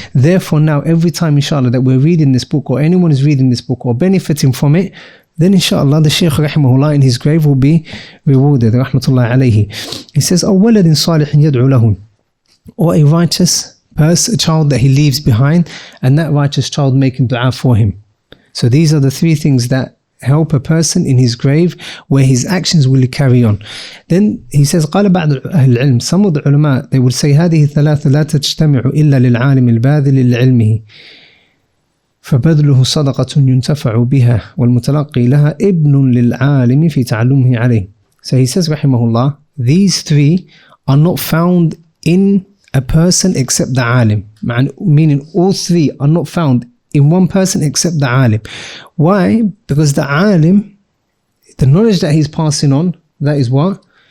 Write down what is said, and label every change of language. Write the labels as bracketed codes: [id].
[en] Therefore now, every time inshallah that we're reading this book, or anyone is reading this book or benefiting from it, then inshallah the Shaykh rahimahullah in his grave will be rewarded, rahmatullah alayhi. He says, [ar] أَوْ وَلَدٍ صَالِحٍ يَدْعُ لَهُ, [en] or a righteous person, a child that he leaves behind, and that righteous child making dua for him. So these are the three things that help a person in his grave, where his actions will carry on. Then he says, [ar] قال بعض أهل العلم, [en] some of the ulama, they would say, [ar] هذه الثلاثة لا تجتمع إلا للعالم الباذل لعلمه فبذله صدقة ينتفع بها والمتلقي لها ابن للعالم في تعلمه عليه. [en] So he says, rahimahullah, these three are not found in a person except the alim. Meaning all three are not found in one person except the alim. Why? Because the alim, the knowledge that he's passing on, that is what?